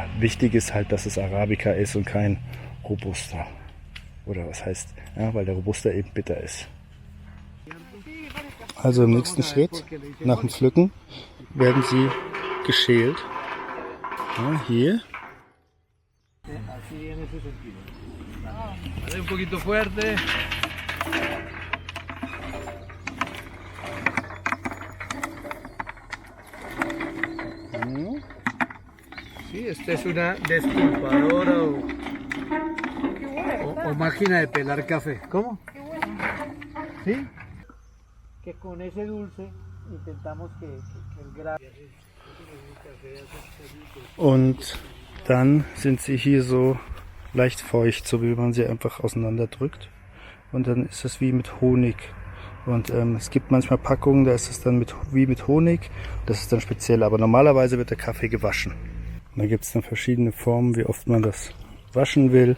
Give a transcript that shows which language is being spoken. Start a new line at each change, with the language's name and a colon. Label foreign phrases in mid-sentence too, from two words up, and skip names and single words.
German: Wichtig ist halt, dass es Arabica ist und kein Robusta. Oder was heißt, ja, weil der Robusta eben bitter ist. Also im nächsten Schritt, nach dem Pflücken, werden sie geschält. Ja, hier.
Spanish: Un poquito fuerte. Sí, esta es una despulpadora o máquina de pelar café. ¿Cómo? ¿Sí? Que con ese dulce intentamos que el grano...
German: Und dann sind sie hier so leicht feucht, so wie man sie einfach auseinanderdrückt. Und dann ist es wie mit Honig. Und es gibt manchmal Packungen, da ist es dann wie mit Honig. Das ist dann speziell, aber normalerweise wird der Kaffee gewaschen. Und da gibt es dann verschiedene Formen, wie oft man das waschen will.